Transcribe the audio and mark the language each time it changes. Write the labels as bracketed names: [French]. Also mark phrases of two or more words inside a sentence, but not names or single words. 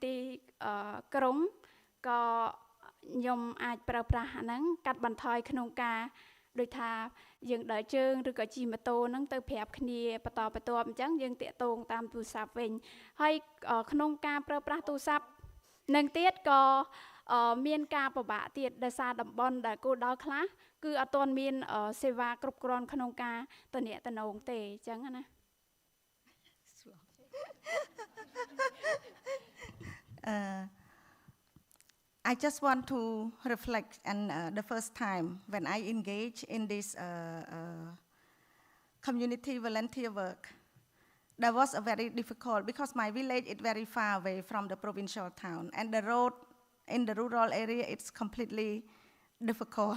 [Khmer] ទីក្រុងក៏ខ្ញុំអាចប្រើប្រាស់អាហ្នឹងកាត់បន្ថយក្នុងការដូចថាយើងដើរជើងឬក៏ជិះម៉ូតូហ្នឹងទៅប្រាប់គ្នាបន្តបន្ទាប់អញ្ចឹងយើងតាក់ទងតាមទូរស័ព្ទវិញហើយក្នុងការប្រើប្រាស់ទូរស័ព្ទនឹងទៀតក៏មានការពិបាកទៀតដោយសារតំបន់ដែលគោលដៅខ្លះគឺអត់ទាន់មានសេវាគ្រប់គ្រាន់ក្នុងការទំនាក់ទំនងទេអញ្ចឹងណា [English] I just want to reflect on the first time when I engaged in this community volunteer work. That was a very difficult because my village is very far away from the provincial town and the road in the rural area it's completely difficult.